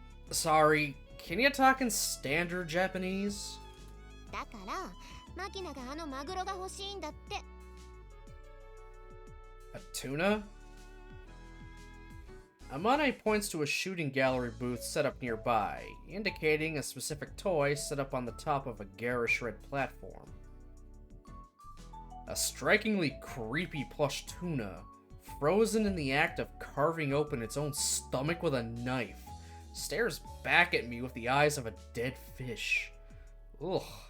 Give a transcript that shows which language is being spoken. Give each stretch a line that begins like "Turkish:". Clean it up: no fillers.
English: Sorry, can you talk in standard Japanese?
Japanese: だからマキナがあのマグロが欲しいんだって。
English: A tuna? Amane points to a shooting gallery booth set up nearby, indicating a specific toy set up on the top of a garish red platform. A strikingly creepy plush tuna, frozen in the act of carving open its own stomach with a knife, stares back at me with the eyes of a dead fish. Ugh.